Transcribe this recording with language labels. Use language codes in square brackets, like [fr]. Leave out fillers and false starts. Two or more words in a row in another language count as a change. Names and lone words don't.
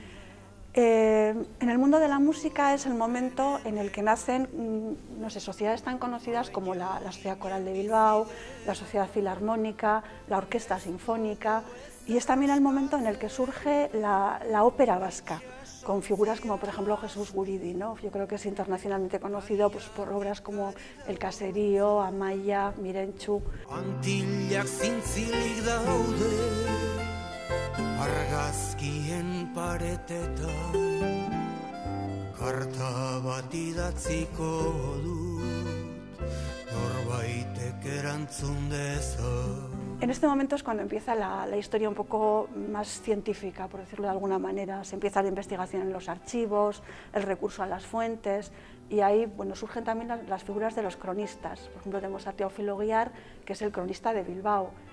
[es] En el mundo de la música es el momento en el que nacen, no sé, sociedades tan conocidas como la Sociedad Coral de Bilbao, la Sociedad Filarmónica, la Orquesta Sinfónica, y es también el momento en el que surge la ópera vasca, con figuras como por ejemplo Jesús Guridi, ¿no? Yo creo que es internacionalmente conocido pues, por obras como El Caserío, Amaya, Mirentxu. [eu] Antillak zintzilik daude, argazkien paretetan, karta bat idatziko dut, norbaitek erantzun dezan. [es] En este momento es cuando empieza la historia un poco más científica, por decirlo de alguna manera. Se empieza la investigación en los archivos, el recurso a las fuentes, y ahí bueno, surgen también las figuras de los cronistas. Por ejemplo, tenemos a Teófilo Guiar, que es el cronista de Bilbao.